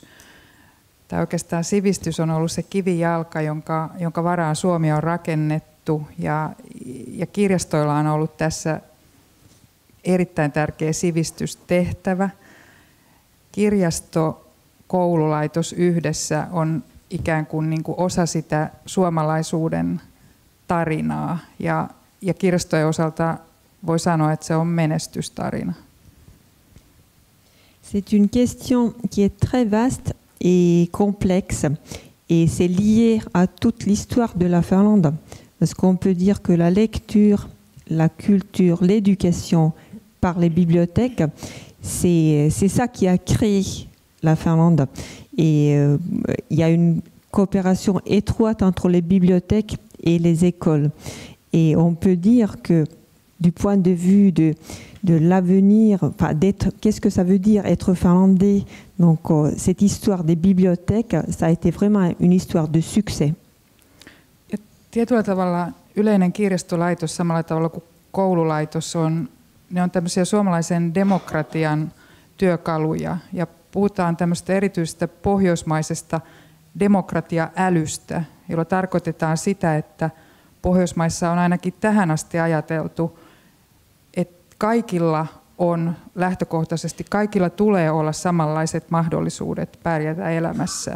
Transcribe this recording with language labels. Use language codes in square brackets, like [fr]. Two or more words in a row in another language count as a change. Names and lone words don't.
[fi] Tai oikeastaan sivistys on ollut se kivijalka, jonka varaan Suomi on rakennettu ja kirjastoilla on ollut tässä erittäin tärkeä sivistystehtävä. Kirjasto, koululaitos yhdessä on ikään kuin, osa sitä suomalaisuuden tarinaa ja kirjastojen osalta voi sanoa, että se on menestystarina. [fr] C'est une question qui est très vaste et complexe et c'est lié à toute l'histoire de la Finlande parce qu'on peut dire que la lecture, la culture, l'éducation par les bibliothèques, c'est ça qui a créé la Finlande et il y a une coopération étroite entre les bibliothèques et les écoles. Et on peut dire que du point de vue de l'avenir, enfin qu'est-ce que ça veut dire être finlandais? Donc cette histoire des bibliothèques, ça a été vraiment une histoire de succès. [fi] Ja tietyllä tavalla yleinen kirjastolaitos samalla tavalla kuin koululaitos ne on tämmöisiä suomalaisen demokratian työkaluja ja puhutaan tämmöistä erityisestä pohjoismaisesta demokratia-älystä, jolla tarkoitetaan sitä, että Pohjoismaissa on ainakin tähän asti ajateltu, että kaikilla on lähtökohtaisesti, kaikilla tulee olla samanlaiset mahdollisuudet pärjätä elämässään.